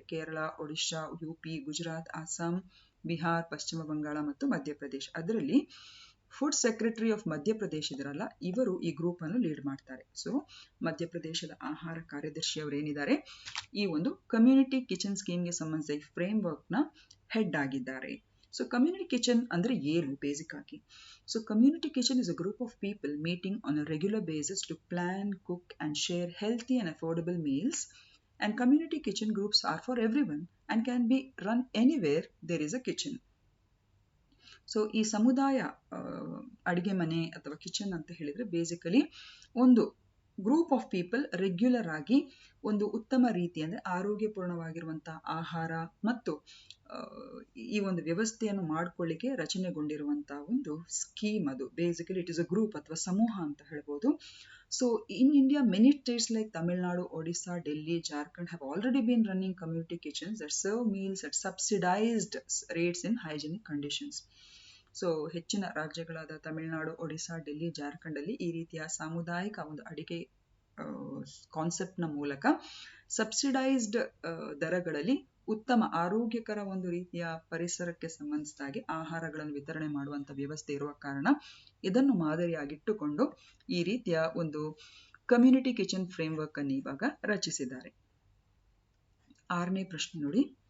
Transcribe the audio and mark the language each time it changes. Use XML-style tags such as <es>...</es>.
<kn>Kerala, Odisha, UP, Gujarat, Assam, Bihar, ಪಶ್ಚಿಮ ಬಂಗಾಳ ಮತ್ತು ಮಧ್ಯಪ್ರದೇಶ. ಅದರಲ್ಲಿ ಫುಡ್ ಸೆಕ್ರೆಟರಿ ಆಫ್ ಮಧ್ಯಪ್ರದೇಶ ಇದ್ರಲ್ಲ, ಇವರು ಈ ಗ್ರೂಪ್ ಅನ್ನು ಲೀಡ್ ಮಾಡ್ತಾರೆ. ಸೊ ಮಧ್ಯಪ್ರದೇಶದ ಆಹಾರ ಕಾರ್ಯದರ್ಶಿ ಅವರು ಏನಿದ್ದಾರೆ, ಈ ಒಂದು ಕಮ್ಯುನಿಟಿ ಕಿಚನ್ ಸ್ಕೀಮ್ಗೆ ಸಂಬಂಧಿಸಿದ ಈ ಫ್ರೇಮ್ವರ್ಕ್ ನ ಹೆಡ್ ಆಗಿದ್ದಾರೆ.</kn> <en>So community kitchen</en> <kn>andre ಏನು ಬೇಸಿಕ್ ಆಗಿ.</kn> <en>So community kitchen is a group of people meeting on a regular basis to plan, cook and share healthy and affordable meals. And community kitchen groups are for everyone and can be run anywhere there is a kitchen.</en> <kn>So ಈ ಸಮುದಾಯ ಅಡಿಗೆ ಮನೆ ಅಥವಾ kitchen ಅಂತ ಹೇಳಿದ್ರೆ basically ಒಂದು group of people regular ಆಗಿ ಒಂದು ಉತ್ತಮ ರೀತಿ ಅಂದ್ರೆ ಆರೋಗ್ಯಪೂರ್ಣವಾಗಿರುವಂತಹ ಆಹಾರ ಮತ್ತು ಈ ಒಂದು ವ್ಯವಸ್ಥೆಯನ್ನು ಮಾಡ್ಕೊಳ್ಳಿಕ್ಕೆ ರಚನೆಗೊಂಡಿರುವಂತಹ ಒಂದು ಸ್ಕೀಮ್. ಅದು basically</kn> <en>it is a group</en> <kn>ಅಥವಾ ಸಮೂಹ ಅಂತ ಹೇಳ್ಬೋದು.</kn> <en>So in India many states like Tamil Nadu, Odisha, Delhi, Jharkhand have already been running community kitchens that serve meals at subsidized rates in hygienic conditions.</en> <kn>So ಹೆಚ್ಚಿನ ರಾಜ್ಯಗಳಾದ ತಮಿಳುನಾಡು, ಒಡಿಶಾ, ಡೆಲ್ಲಿ, ಜಾರ್ಖಂಡ್ ಅಲ್ಲಿ ಈ ರೀತಿಯ ಸಾಮುದಾಯಿಕ ಒಂದು ಅಡಿಗೆ ಕಾನ್ಸೆಪ್ಟ್ ನ ಮೂಲಕ ಸಬ್ಸಿಡೈಸ್ಡ್ ದರಗಳಲ್ಲಿ ಉತ್ತಮ ಆರೋಗ್ಯಕರ ಒಂದು ರೀತಿಯ ಪರಿಸರಕ್ಕೆ ಸಂಬಂಧಿಸಿದಾಗೆ ಆಹಾರಗಳನ್ನು ವಿತರಣೆ ಮಾಡುವಂತ ವ್ಯವಸ್ಥೆ ಇರುವ ಕಾರಣ ಇದನ್ನು ಮಾದರಿಯಾಗಿಟ್ಟುಕೊಂಡು ಈ ರೀತಿಯ ಒಂದು ಕಮ್ಯುನಿಟಿ ಕಿಚನ್ ಫ್ರೇಮ್ವರ್ಕ್ ಅನ್ನು ಇವಾಗ ರಚಿಸಿದ್ದಾರೆ. 6ನೇ ಪ್ರಶ್ನೆ ನೋಡಿ.</kn>